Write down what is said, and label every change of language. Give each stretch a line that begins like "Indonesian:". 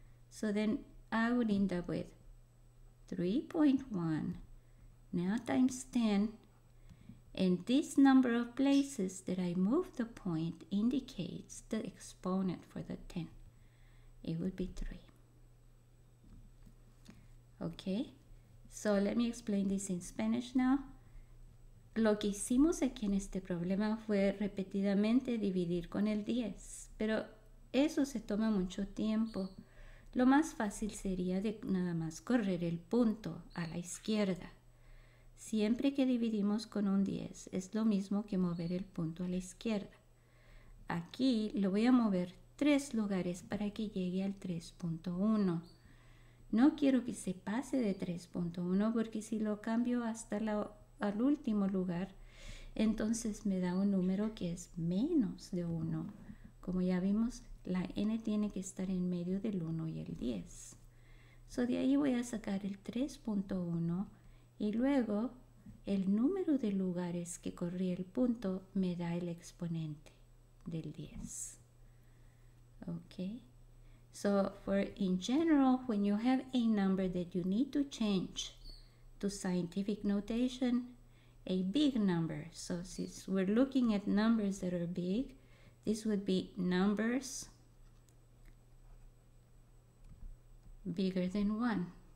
English: So then I would end up with 3.1 now times 10, and this number of places that I move the point indicates the exponent for the 10. It would be 3. Okay, so let me explain this in Spanish now.
Spanish: Lo que hicimos aquí en este problema fue repetidamente dividir con el 10, pero eso se toma mucho tiempo. Lo más fácil sería de nada más correr el punto a la izquierda. Siempre que dividimos con un 10 es lo mismo que mover el punto a la izquierda. Aquí lo voy a mover 3 lugares para que llegue al 3.1. No quiero que se pase de 3.1 porque si lo cambio hasta al último lugar, entonces me da un número que es menos de 1. Como ya vimos, la n tiene que estar en medio del 1 y el 10. So de ahí voy a sacar el 3.1 y luego el número de lugares que corría el punto me da el exponente del 10. Okay.
English: So in general, when you have a number that you need to change to scientific notation, a big number. So since we're looking at numbers that are big, this would be numbers bigger than 1.